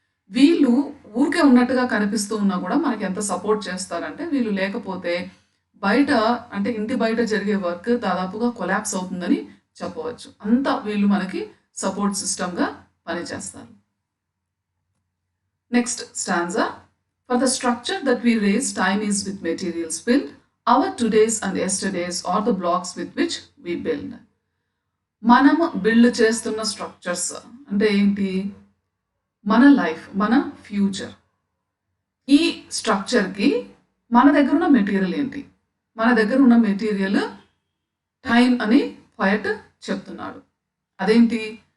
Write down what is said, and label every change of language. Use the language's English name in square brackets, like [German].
[Telugu] వీళ్ళు ఊరికే ఉన్నట్టుగా కనిపిస్తూ ఉన్నా కూడా మనకి ఎంత సపోర్ట్ చేస్తారంటే, వీళ్ళు లేకపోతే బయట అంటే ఇంటి బయట జరిగే వర్క్ దాదాపుగా కొలాప్స్ అవుతుందని చెప్పవచ్చు, అంతా వీళ్ళు మనకి సపోర్ట్ సిస్టమ్గా పనిచేస్తారు. Next stanza. [English] For the structure that we raise, time is with materials built. Our todays and yesterdays are the blocks with which we build. [Telugu] మనం బిల్డ్ చేస్తున్న స్ట్రక్చర్స్ అంటే ఏంటి? మన లైఫ్, మన ఫ్యూచర్. ఈ స్ట్రక్చర్కి మన దగ్గర ఉన్న మెటీరియల్ ఏంటి? మన దగ్గర ఉన్న మెటీరియల్ టైం అని పోయెట్ చెప్తున్నాడు. అదేంటి?